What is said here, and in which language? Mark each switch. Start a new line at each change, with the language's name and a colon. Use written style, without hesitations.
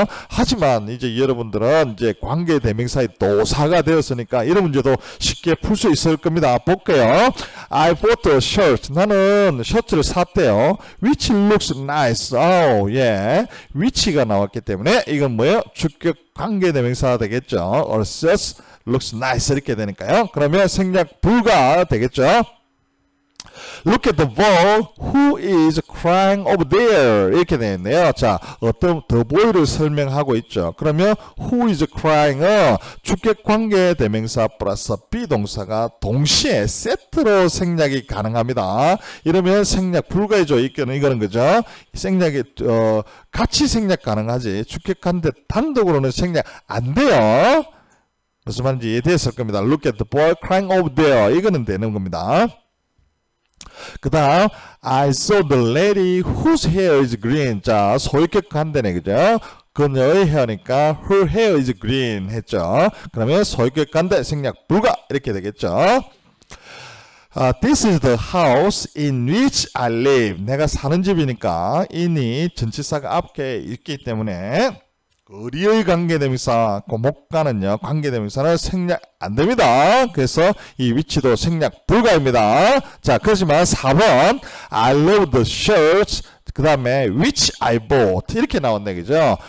Korean: 하지만 이제 여러분들은 이제 관계대명사의 도사가 되었으니까 이런 문제도 쉽게 풀 수 있을 겁니다. 볼게요.
English: I bought a shirt.
Korean: 나는 셔츠를 샀대요.
English: Which looks nice.
Korean: 예. which가 나왔기 때문에 이건 뭐예요? 주격 관계대명사가 되겠죠.
English: or just looks nice
Korean: 이렇게 되니까요. 그러면 생략 불가 되겠죠.
English: Look at the boy who is crying over there
Korean: 이렇게 되어 있네요. 자, 어떤 the boy를 설명하고 있죠. 그러면 who is crying은 주격 관계대명사 플러스 비동사가 동시에 세트로 생략이 가능합니다. 이러면 생략 불가이죠. 이거는 그죠? 생략이 같이 생략 가능하지 주격 관계 단독으로는 생략 안 돼요. 무슨 말인지 이해됐을 겁니다.
English: Look at the boy crying over there
Korean: 이거는 되는 겁니다. 그 다음
English: I saw the lady whose hair is green.
Korean: 자, 소유격 관대네 그죠? 그녀의 헤어니까
English: her hair is green
Korean: 했죠. 그러면 소유격 관대 생략 불가 이렇게 되겠죠.
English: This is the house in which I live.
Korean: 내가 사는 집이니까 in이 전치사가 앞에 있기 때문에 의리의 관계대명사 목간은요 관계대명사는 생략 안됩니다. 그래서 이 위치도 생략 불가입니다. 자, 그렇지만 4번
English: I love the shirts
Korean: 그 다음에
English: which I bought
Korean: 이렇게 나왔네 그죠?